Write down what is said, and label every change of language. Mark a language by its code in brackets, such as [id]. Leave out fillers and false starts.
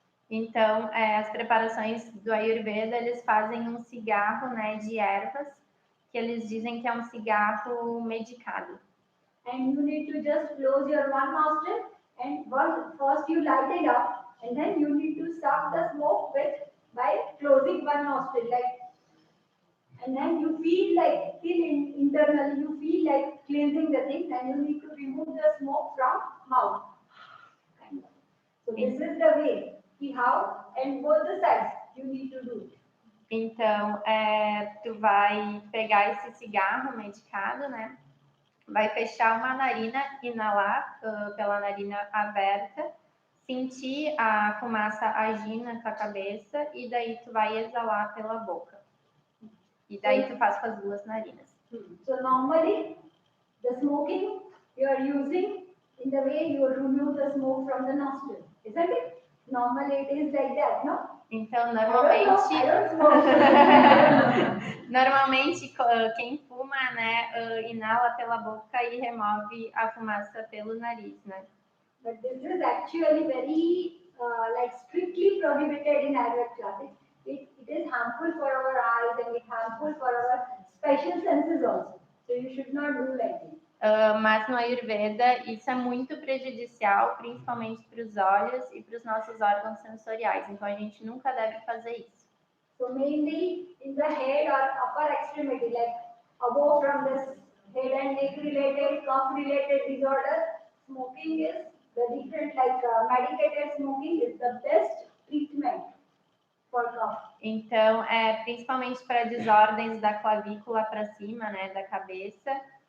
[pt] Então, as preparações do Ayurveda, eles fazem um cigarro, né, de ervas, que eles dizem que é um cigarro medicado. [en] And you need to just close your one nostril, and first you light it up, and then you need to suck the smoke by closing one nostril, and then you feel internally, you feel like cleansing the thing, and you need to remove the smoke from mouth. So this is the way. How, and both the sides you need to do. [pt] Então, tu vai pegar esse cigarro medicado, né? Vai fechar uma narina, inalar pela narina aberta, sentir a fumaça agir na tua cabeça, e daí tu vai exalar pela boca. E daí tu faz com as duas narinas. [en] So normally, the smoking you are using in the way you remove the smoke from the nostril, isn't it? Normally it is like that, no? [pt] Então, normalmente, [en] I don't smoke. [pt] normalmente quem fuma, né, inala pela boca e remove a fumaça pelo nariz, né? [en] But this is actually very strictly prohibited in Ayurveda classes. It is harmful for our eyes, and it is harmful for our special senses also. So you should not do like this. [pt] Mas no Ayurveda isso é muito prejudicial, principalmente para os olhos e para os nossos órgãos sensoriais. Então a gente nunca deve fazer isso. [en] So mainly in the head or upper extremity, like above from this head and neck related, cough related disorder, smoking is the different, medicated smoking is the best treatment for cough. [pt] Então principalmente para desordens da clavícula para cima, né, da cabeça.